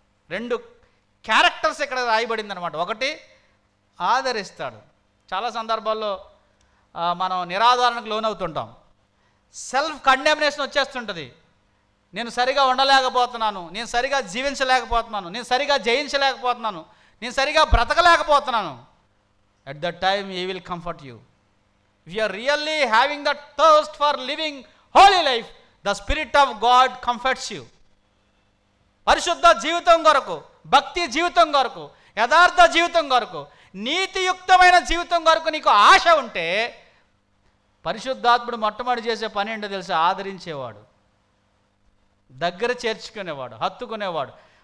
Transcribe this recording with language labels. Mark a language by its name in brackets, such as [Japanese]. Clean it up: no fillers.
[Telugu] 2 characters ఇక్కడ రాయబడింది అనమాట. ఒకటి ఆదరిస్తాడు. చాలా సందర్భాల్లో మనం నిరాదరణకు లోనవుతుంటాం. Self condemnation వచ్చేస్తుంటుంది. నేను సరిగా ఉండలేకపోతున్నాను, నేను సరిగా జీవించలేకపోతున్నాను, నేను సరిగా జయించలేకపోతున్నాను, నేను సరిగా బ్రతకలేకపోతున్నాను. [English] At that time he will comfort you. If you are really having that thirst for living holy life, the Spirit of God comforts you. [Telugu] పరిశుద్ధ జీవితం కొరకు, భక్తి జీవితం కొరకు, యథార్థ జీవితం కొరకు, నీతియుక్తమైన జీవితం కొరకు నీకు ఆశ ఉంటే పరిశుద్ధాత్ముడు మొట్టమొదటి చేసే పని ఏంటో తెలుసా? ఆదరించేవాడు, దగ్గర చేర్చుకునేవాడు, హత్తుకునేవాడు.